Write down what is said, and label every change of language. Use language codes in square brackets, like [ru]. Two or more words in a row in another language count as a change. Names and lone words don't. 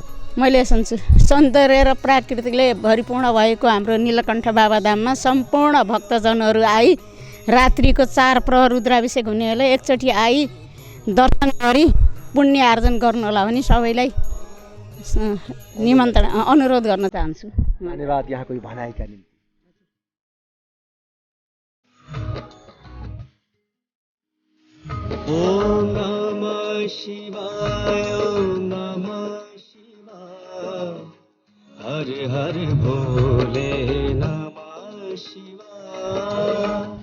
[ne] मैले सुन्छु सौन्दर्य र प्राकृतिकले भरिपूर्ण भएको हाम्रो नीलकण्ठ बाबाधाममा सम्पूर्ण भक्तजनहरू आई रात्रिको 4 प्रहर रुद्राभिषेक हुनेहरूले एकचोटि आई दर्शन गरी पुण्य आर्जन गर्नु होला भने सबैलाई निमन्त्रण अनुरोध गर्न चाहन्छु। धन्यवाद यहाँको यो भनाइका निम्ति। [sa] ओम नमः शिवाय ओम नमः शिवाय हर हर भोले नमः शिवाय।